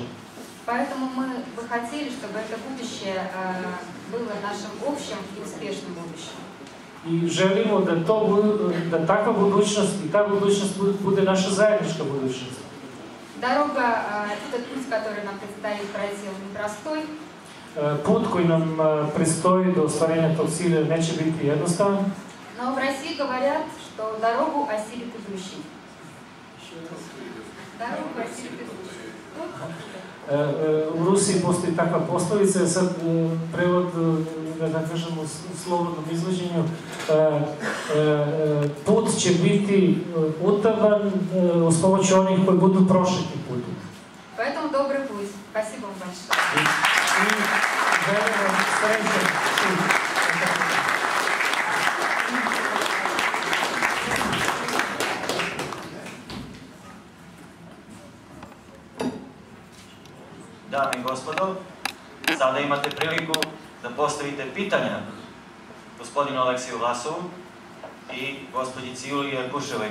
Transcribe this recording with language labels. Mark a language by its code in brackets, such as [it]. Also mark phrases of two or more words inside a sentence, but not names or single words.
[ru] Поэтому мы бы хотели, чтобы это будущее было нашим общим и успешным будущим. [sr] I želimo da takva budućnost i ta budućnost bude naša zajednička budućnost. [ru] Дорога, этот путь, который нам предстоит пройти, он непростой. [sr] Put koji nam predstoji do ostvarenja tog cilja neće biti jednostavan. [ru] Но в России говорят, что дорогу осилит идущий. Дорогу осилит идущий. [sr] U Rusiji postoji takva poslovica, sad prevod, da kažem u slobodnom izvođenju, put će biti utaban uz pomoć onih koji budu prošli tim putem. [ru] Поэтому добрый путь. Спасибо вам большое. [sr] Želim vam srećan put. Dame i gospodo, sada imate priliku da postavite pitanja gospodinu Aleksiju Vlasovu i gospođici Juliji Jakuševoj.